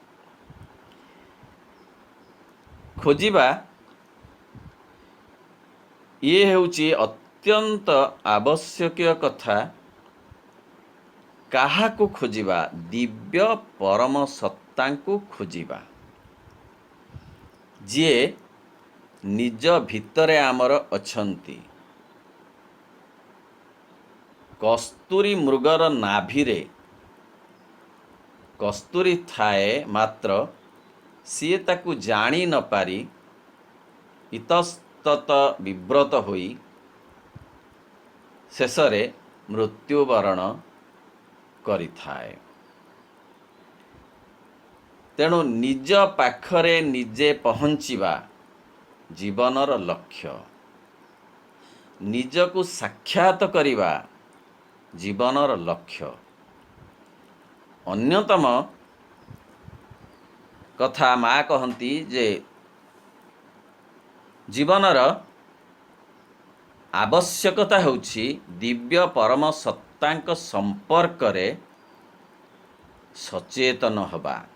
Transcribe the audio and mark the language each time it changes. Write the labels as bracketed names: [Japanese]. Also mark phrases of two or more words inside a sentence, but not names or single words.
[Odia] ଖୋଜିବା ଯେ ହେଉଛି ଅତ୍ୟନ୍ତ ଆବଶ୍ୟକ କଥା। କାହା କୁ ଖୋଜିବା? ଦିବ୍ୟ ପରମ ସତ୍ତା କୁ ଖୋଜିବା, ଯେ ନିଜ ଭିତରେ ଆମର ଅଛନ୍ତି। କସ୍ତୁରୀ ମୃଗର ନାଭିରେ କସ୍ତୁରୀ ଥାଏ ମାତ୍ର ସିଏ ତାକୁ ଜାଣି ନ ପାରି ଇତସ୍ତତ ବିବ୍ରତ ହୋଇ ଶେଷରେ ମୃତ୍ୟୁବରଣ କରିଥାଏ। ତେଣୁ ନିଜ ପାଖରେ ନିଜେ ପହଞ୍ଚିବା ଜୀବନର ଲକ୍ଷ୍ୟ, ନିଜକୁ ସାକ୍ଷାତ କରିବା ଜୀବନର ଲକ୍ଷ୍ୟ। ଅନ୍ୟତମ କଥା ମା କହନ୍ତି ଯେ ଜୀବନର ଆବଶ୍ୟକତା ହେଉଛି ଦିବ୍ୟ ପରମ ସତ୍ତାଙ୍କ ସମ୍ପର୍କ ରେ ସଚେତନ ହେବା।